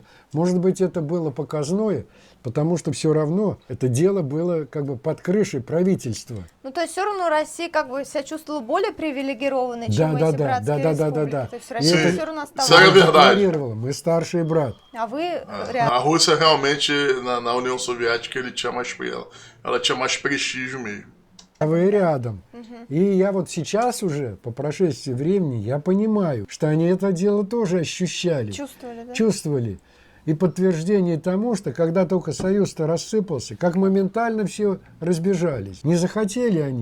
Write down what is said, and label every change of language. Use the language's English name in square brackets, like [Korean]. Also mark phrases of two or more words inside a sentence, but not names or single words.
[Russian] Может быть, это было показное, потому что все равно это дело было как бы под крышей правительства. Ну, то есть все равно Россия как бы себя чувствовала более привилегированной, чем эти братские республики. Да. То есть Россия все равно оставалась. Мы старший брат. А вы [Portuguese] A Rússia realmente, na União Soviética, ela tinha mais prestígio mesmo. [Russian] Вы рядом. И я вот сейчас уже, по прошествии времени, я понимаю, что они это дело тоже ощущали. Чувствовали, да? Чувствовали. И подтверждение тому, что когда только Союз-то рассыпался, как моментально все разбежались. Не захотели они.